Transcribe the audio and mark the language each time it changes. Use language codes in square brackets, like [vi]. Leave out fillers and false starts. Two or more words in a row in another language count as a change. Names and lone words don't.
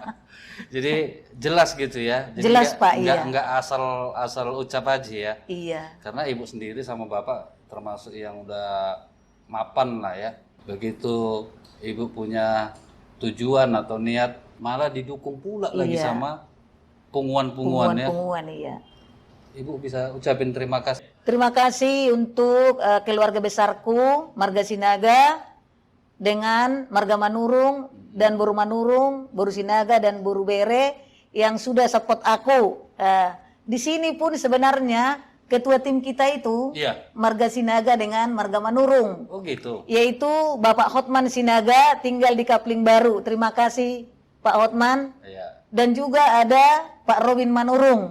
[id] Jadi jelas gitu ya. Jadi Jelas, Pak, iya. Nggak asal ucap aja ya. Iya, Karena Ibu sendiri sama Bapak termasuk yang udah mapan lah ya. Begitu Ibu punya tujuan atau niat, malah didukung pula lagi Iya. sama punguan-punguan ya. punguan iya. Ibu bisa ucapin terima kasih. Terima kasih untuk keluarga besarku, Marga Sinaga, dengan Marga Manurung dan Boru Manurung, Boru Sinaga dan Boru Bere yang sudah support aku. Di sini pun sebenarnya ketua tim kita itu Iya. Marga Sinaga dengan Marga Manurung, Oh gitu. yaitu Bapak Hotman Sinaga tinggal di Kapling Baru. Terima kasih Pak Hotman. Iya. Dan juga ada Pak Robin Manurung.